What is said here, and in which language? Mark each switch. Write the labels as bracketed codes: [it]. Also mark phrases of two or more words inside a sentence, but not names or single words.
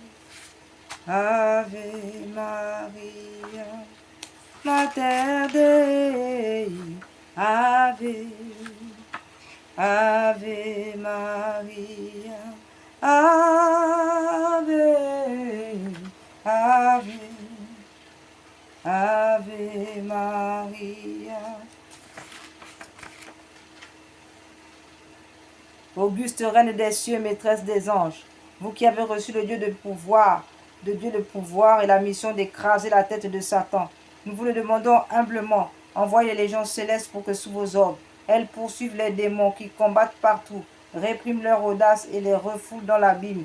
[la] Ave Maria, Mater Dei, Ave, Ave Maria, Ave, Ave, Ave Maria. [fr] Auguste reine des cieux, maîtresse des anges, vous qui avez reçu de Dieu le pouvoir et la mission d'écraser la tête de Satan, nous vous le demandons humblement, envoyez les légions célestes pour que sous vos ordres, elles poursuivent les démons qui combattent partout, répriment leur audace et les refoulent dans l'abîme.